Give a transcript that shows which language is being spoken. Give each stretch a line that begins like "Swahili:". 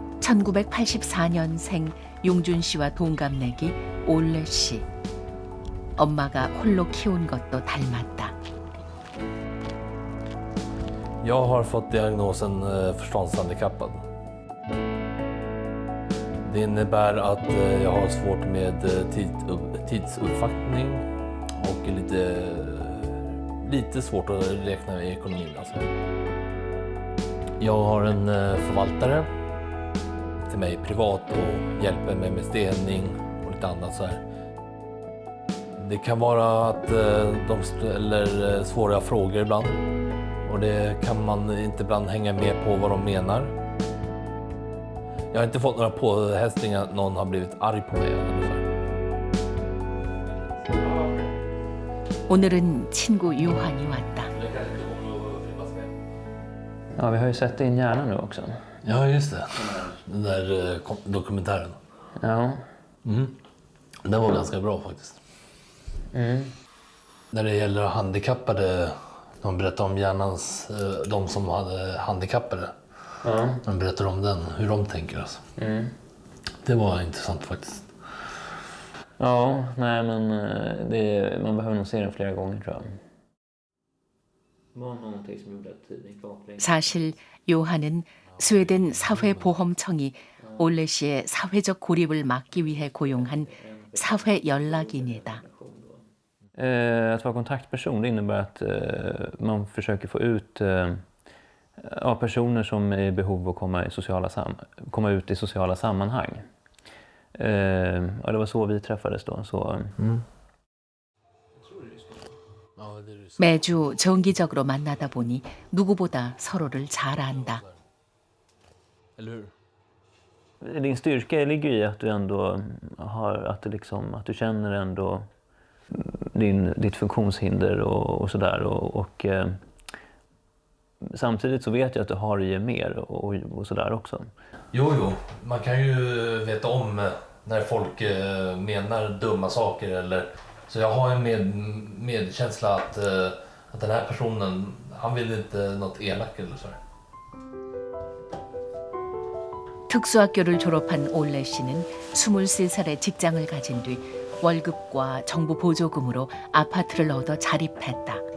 Korean: 1984년생 용준 씨와 동갑내기 올레 씨. 엄마가 홀로 키운 것도 닮았다.
Swedish: Jag har fått diagnosen förståndshandikappad. Det innebär att jag har svårt med tidsuppfattning och lite svårt att räkna i ekonomin. Alltså. Jag har en förvaltare till mig privat och hjälper mig med städning och lite annat så här. Det kan vara att de ställer svåra frågor ibland och det kan man inte ibland hänga med på vad de menar. Jag har inte fått några påhälsningar att någon har blivit arg på mig.
Korean: 오늘은 친구 요한이 왔다.
Swedish: Ja, vi har ju sett din hjärna nu också. Ja, just det. Den där dokumentären. Ja. Den var ganska bra faktiskt. När det gäller handikappade, de berättar om hjärnans, de som hade handikappade. De berättar om den, hur de tänker alltså. Det var intressant faktiskt. Ja, nej men man behöver nog se den flera gånger tror jag. Var någonting som gjorde att tiden gick av?
Korean: 사실 요한은 스웨덴 사회보험청이 올레 씨의 사회적 고립을 막기 위해 고용한 사회 연락인이다.
Swedish: Att vara kontaktperson det innebär att man försöker få ut personer som är i behov av att komma ut i sociala sammanhang. Och det var så vi träffades då.
Korean: 매주 정기적으로 만나다 보니 누구보다 서로를 잘 안다.
Swedish: Din styrka ligger i att du ändå har att du känner ändå ditt funktionshinder och sådär och samtidigt så vet jag att du har i mer och sådär också. Jo, man kan ju veta om när folk menar dumma saker eller så jag har en medkänsla att den här personen han vill inte något elakt eller så.
Korean: 특수학교를 졸업한 올레 씨는 23살에 직장을 가진 뒤 월급과 정부 보조금으로 아파트를 얻어 자립했다.